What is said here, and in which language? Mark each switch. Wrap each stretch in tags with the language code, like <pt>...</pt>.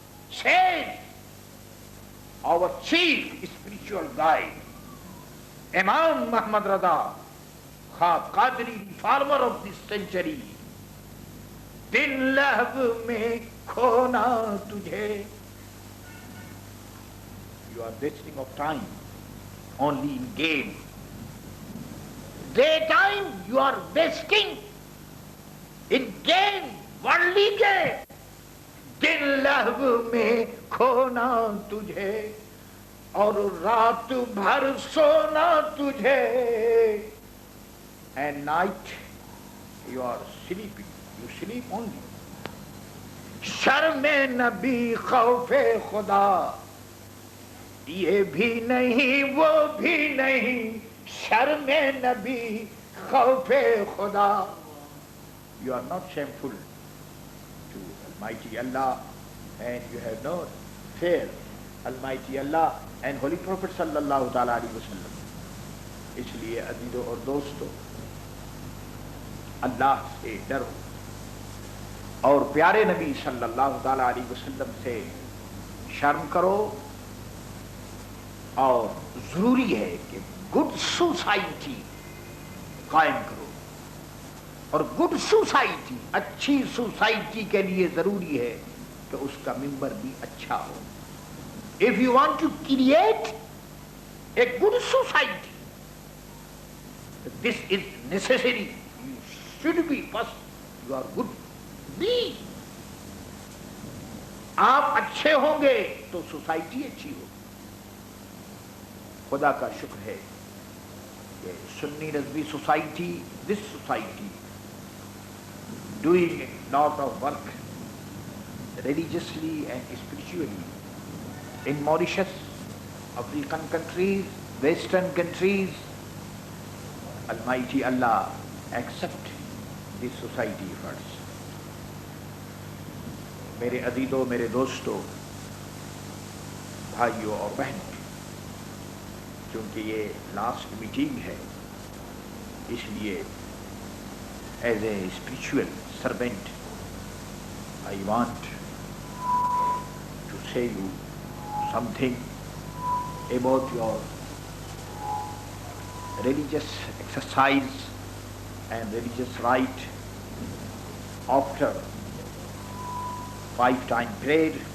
<en>Says our chief spiritual guide, Imam Muhammad Raza, Kha Qadri, reformer of this century,</en> <ur>دن لہو میں کھونا تجھے.</ur> <en>You are wasting of time only in game. Daytime you are wasting in game, worldly game.</en> <ur>دن لہو میں کھونا تجھے اور رات بھر سونا تجھے.</ur> <en>And night you are sleeping, you sleep only.</en> <ur>شرم نبی خوف خدا, یہ بھی نہیں وہ بھی نہیں, شرم نبی خوف خدا.</ur> <en>You are not shameful to Almighty Allah, and you have no fear Almighty Allah and Holy Prophet sallallahu ta'ala alayhi wa sallam.</en> <ur>اس لیے عزیزوں اور دوستوں, اللہ سے ڈرو اور پیارے نبی صلی اللہ تعالی علیہ وسلم سے شرم کرو. اور ضروری ہے کہ گڈ سوسائٹی قائم کرو, اور گڈ سوسائٹی, اچھی سوسائٹی کے لیے ضروری ہے کہ اس کا ممبر بھی اچھا ہو.</ur> <en>If you want to create a good society, this is necessary. You should be first, you are good. Be.</en> <ur>آپ اچھے ہوں گے تو سوسائٹی اچھی ہوگی. خدا کا شکر ہے کہ سنی Rizvi society, this society</ur> <en>doing a lot of work religiously and spiritually in Mauritius, African countries, Western countries. Almighty Allah accept this society efforts.</en> <ur>میرے عزیزوں, میرے دوستوں, بھائیوں اور بہنوں, چونکہ یہ لاسٹ میٹنگ ہے، اس لیے</ur> <en>As a spiritual servant I want to say you something about your religious exercise and religious rite after 5-time prayer.</en>